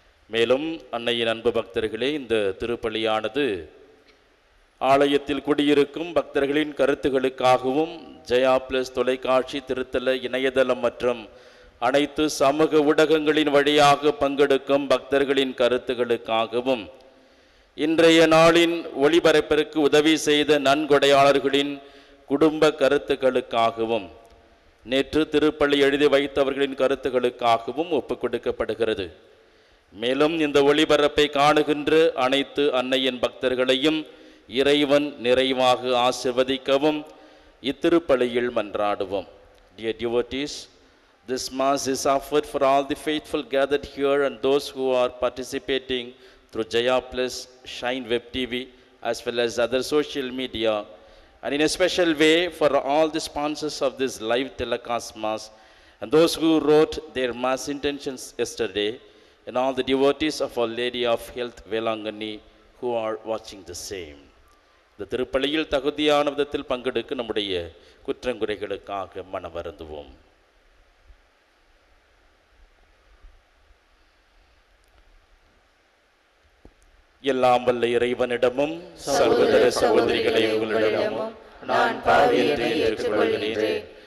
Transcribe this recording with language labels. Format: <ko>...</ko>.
<ta>மேலும் அன்னையின் அன்பு பக்தர்களே, இந்த திருப்பள்ளியானது ஆலயத்தில் குடியிருக்கும் பக்தர்களின் கருத்துகளுக்காகவும் ஜெயா பிளஸ் தொலைக்காட்சி, திருத்தல இணையதளம் மற்றும் அனைத்து சமூக ஊடகங்களின் வழியாக பங்கெடுக்கும் பக்தர்களின் கருத்துகளுக்காகவும் இன்றைய நாளின் ஒளிபரப்பிற்கு உதவி செய்த நன்கொடையாளர்களின் குடும்ப கருத்துக்களுக்காகவும் நேற்று திருப்பள்ளி எழுதி வைத்தவர்களின் கருத்துக்களுக்காகவும் ஒப்புக் கொடுக்கப்படுகிறது. மேலும் இந்த ஒளிபரப்பை காணுகின்ற அனைத்து அன்னையின் பக்தர்களையும் இறைவன் நிறைவாக ஆசிர்வதிக்கவும் இத்திருப்பலியில் மன்றாடுவோம்.</ta> <en>Dear devotees, this mass is offered for all the faithful gathered here and those who are participating through Jaya Plus, Shine Web TV, as well as other social media, and in a special way for all the sponsors of this live telecast mass and those who wrote their mass intentions yesterday, and all the devotees of Our Lady of Health Velangani who are watching the same.</en> <ta>இந்த திருப்பலியில் தகுதியான விதத்தில் பங்கெடுக்க நம்முடைய குற்றங்குறைகளுக்காக மனவருந்துவோம். எல்லாம் வல்ல இறைவனிடமும் சகோதர சகோதரிகளை உங்களிடமும் நான் பாவியத்தை ஏற்றுக்கொள்கிறேன்.</ta>